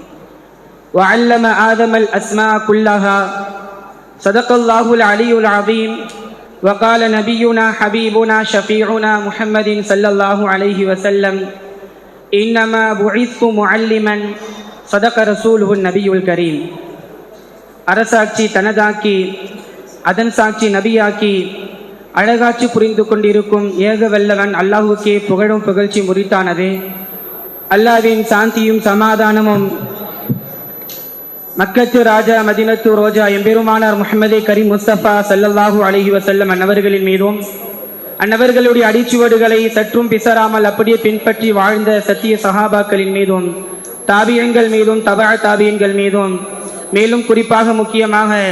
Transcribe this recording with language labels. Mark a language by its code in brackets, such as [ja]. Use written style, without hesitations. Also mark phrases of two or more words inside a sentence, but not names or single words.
[ar] وعلم آدم الأسماء كلها صدق الله العلي العظيم. وقال نبينا حبيبنا شفيعنا محمد صلى الله عليه وسلم: إنما بعثت معلما صدق رسوله النبي الكريم. [ta] அரசாட்சி தனதாக்கி அதன் சாட்சி நபியாக்கி அழகாட்சி புரிந்து கொண்டிருக்கும் ஏக வல்லவன் அல்லாஹுக்கே புகழும் புகழ்ச்சி முறித்தானது. அல்லாஹ்வின் சாந்தியும் சமாதானமும் மக்கத்து ராஜா மதினத்து ரோஜா எம்பெருமானார் முஹம்மதே கரீம் முஸ்தபா [ar] صلى الله عليه وسلم [ta] அன்னவர்களின் மீதும் அன்னவர்களுடைய அடிச்சுவடுகளை சற்றும் பிசராமல் அப்படியே பின்பற்றி வாழ்ந்த சத்திய சஹாபாக்களின் மீதும் தாபியன்கள் மீதும் தபா தாபியன்கள் மீதும் மேலும் குறிப்பாக முக்கியமாக